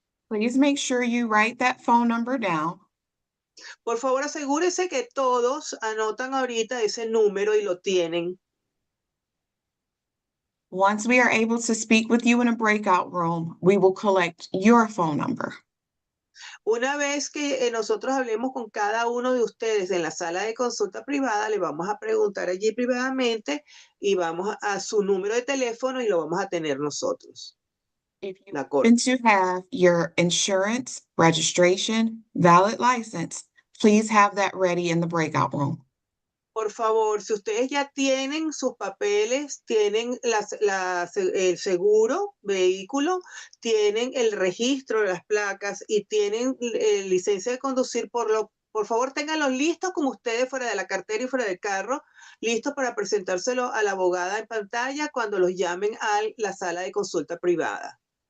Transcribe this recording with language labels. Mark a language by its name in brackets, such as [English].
[English] Please make sure you write that phone number down. [Spanish] Por favor, asegúrese que todos anotan ahorita ese número y lo tienen. [English] Once we are able to speak with you in a breakout room, we will collect your phone number. [Spanish] Una vez que nosotros hablemos con cada uno de ustedes en la sala de consulta privada, le vamos a preguntar allí privadamente y vamos a su número de teléfono y lo vamos a tener nosotros. [English] If you [Spanish] La corte. [English] happen to have your insurance, registration, valid license, please have that ready in the breakout room. [Spanish] Por favor, si ustedes ya tienen sus papeles, tienen el seguro, vehículo, tienen el registro de las placas y tienen licencia de conducir, por favor, ténganlos listos como ustedes fuera de la cartera y fuera del carro, listos para presentárselo a la abogada en pantalla cuando los llamen a la sala de consulta privada.